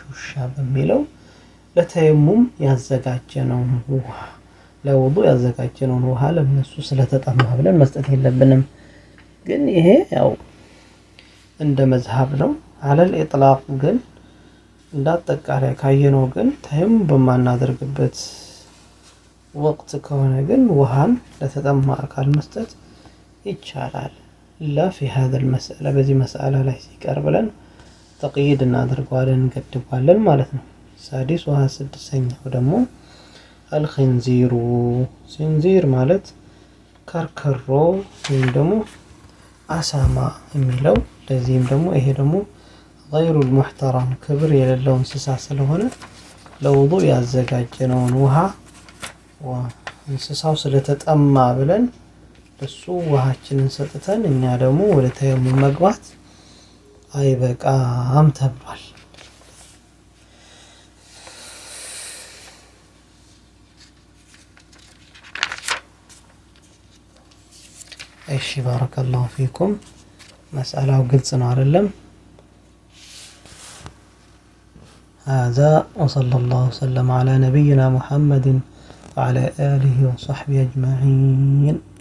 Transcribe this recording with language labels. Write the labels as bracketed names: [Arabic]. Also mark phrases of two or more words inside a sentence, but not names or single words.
[Amharic] ውሻ በሚለው ለተየሙም ያዘጋጀነውን ውሃ ለውዱእ ያዘጋጀነውን ውሃ ለነሱ ስለተጠማ ብለን መስጠት የለብንም። ግን ይሄ ያው እንደ መዝሐብ ነው። [Arabic] على الإطلاق [Amharic] ግን እንዳጠቃላይ ካየነው ግን ተየሙም በማናደርግበት ወቅት ከሆነ ግን ውሃን ለተጠማ አካል መስጠት ይቻላል። [Arabic] لا في هذا المسألة [Amharic] በዚህ መስአላ ላይ ሲቀር ብለን ተቅይድ እናደርገዋለን እንገድባለን ማለት ነው። ሳዲስ ውሃ ስድስተኛው ደግሞ አልኺንዚሩ ኺንዚር ማለት ከርከሮ ወይም ደግሞ አሳማ የሚለው ለዚህም ደግሞ ይሄ ደግሞ [Arabic] غير المحترم [Amharic] ክብር የሌለው እንስሳ ስለሆነ ለውዱእ ያዘጋጀነውን ውሃ እንስሳው ስለተጠማ ብለን እሱ ውሃችንን ሰጥተን እኛ ደግሞ ወደ ተየሙም መግባት አይበቃም ተብሏል። እሺ [Arabic] بارك الله فيكم። [Amharic] መስአላው ግልጽ ነው አይደለም? [Arabic] هذا وصلى الله وسلم على نبينا محمد وعلى آله وصحبه أجمعين.